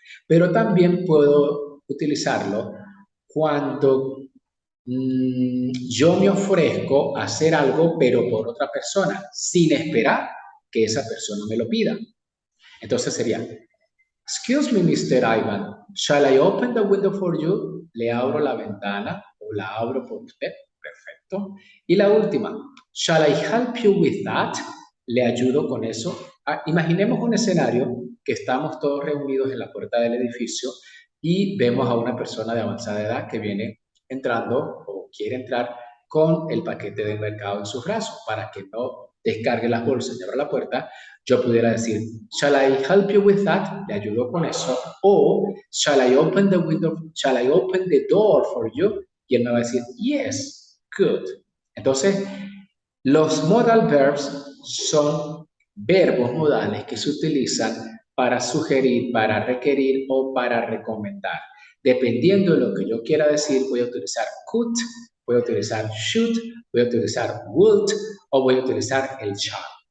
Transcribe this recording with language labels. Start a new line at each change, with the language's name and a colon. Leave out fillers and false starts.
Spanish: Pero también puedo utilizarlo cuando yo me ofrezco a hacer algo, pero por otra persona, sin esperar que esa persona me lo pida. Entonces sería,
English: excuse me,
Spanish: Mr.
English: Ivan, shall I open the window for you?
Spanish: ¿Le abro la ventana o la abro por usted? Perfecto. Y la última,
English: shall I help you with that?
Spanish: ¿Le ayudo con eso? Imaginemos un escenario que estamos todos reunidos en la puerta del edificio y vemos a una persona de avanzada edad que viene entrando o quiere entrar con el paquete del mercado en sus brazos para que no descargue las bolsas y abra la puerta. Yo pudiera decir,
English: shall I help you with that?
Spanish: ¿Le ayudo con eso? O,
English: shall I open the window? Shall I open the door for you?
Spanish: Y él me va a decir,
English: yes, good.
Spanish: Entonces, los modal verbs son verbos modales que se utilizan para sugerir, para requerir o para recomendar. Dependiendo de lo que yo quiera decir, voy a utilizar could, voy a utilizar should, voy a utilizar would o voy a utilizar el shall.